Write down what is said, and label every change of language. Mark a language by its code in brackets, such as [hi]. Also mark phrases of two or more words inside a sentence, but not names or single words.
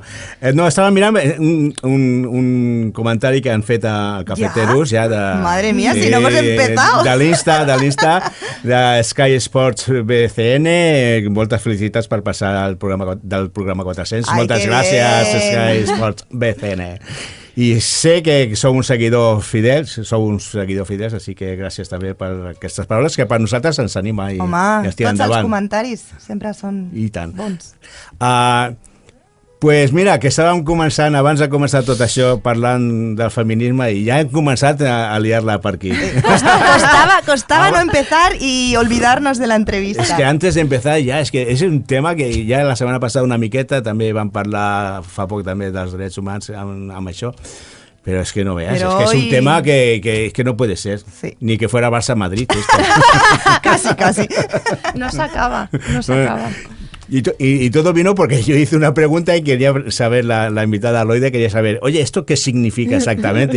[ca] No, estava mirant un comentari que han fet a Cafeteros. Ja de, [es] Madre mía, si no hemos empezado. [ca] De l'Insta, de Sky Sports BCN. Moltes felicitats per passar del programa 400. Moltes gràcies, Sky Sports BCN. I sé que sou uns seguidors fidels, així que gràcies també per aquestes paraules que per nosaltres ens anima i ens tira endavant. Tots els comentaris sempre són bons. [es] Pues mira, [ca] que estàvem començant, abans de començar tot això, parlant del feminisme i ja hem començat a liar-la per aquí. [es] Costaba no empezar y olvidarnos de la entrevista. Es que antes de empezar ya, [ca] es que és un tema que ja la setmana passada una miqueta també vam parlar fa poc també dels drets humans amb això. [es] Pero es que no veas, pero es que es un tema que no puede ser, sí. Ni que fuera Barça-Madrid. Casi. No se acaba. Y todo vino porque yo hice una pregunta y quería saber, la invitada Loida quería saber, oye, ¿esto qué significa exactamente?